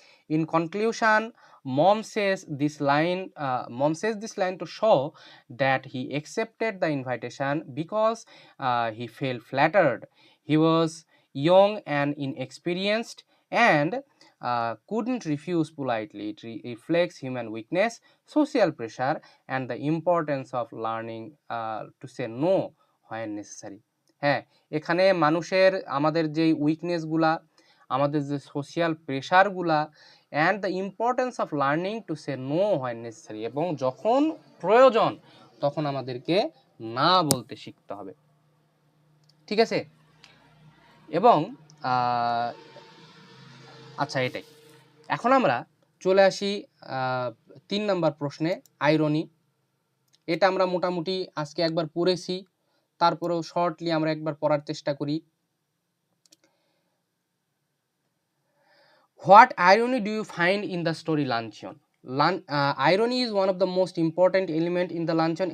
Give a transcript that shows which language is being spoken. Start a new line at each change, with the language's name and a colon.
English: In conclusion, mom says this line to show that he accepted the invitation because he felt flattered. He was young and inexperienced and couldn't refuse politely. It reflects human weakness, social pressure, and the importance of learning to say no when necessary.
Bangla: হ্যাঁ, এখানে মানুষের আমাদের যেই উইকনেসগুলা, আমাদের যে social প্রেশারগুলা,
English: and the importance of learning to say no when necessary,
Bangla: এবং যখন প্রয়োজন তখন আমাদেরকে না বলতে শিখতে হবে। ঠিক আছে, এবং আচ্ছা এটাই। এখন আমরা চলে আসি 3 নম্বর প্রশ্নে, আইরনি। এটা আমরা মোটামুটি আজকে একবার পড়েছি, তারপরেও শর্টলি আমরা একবার পড়ার চেষ্টা করি।
English: What irony do you find in the story Luncheon? Irony is one of the most important element in the Luncheon.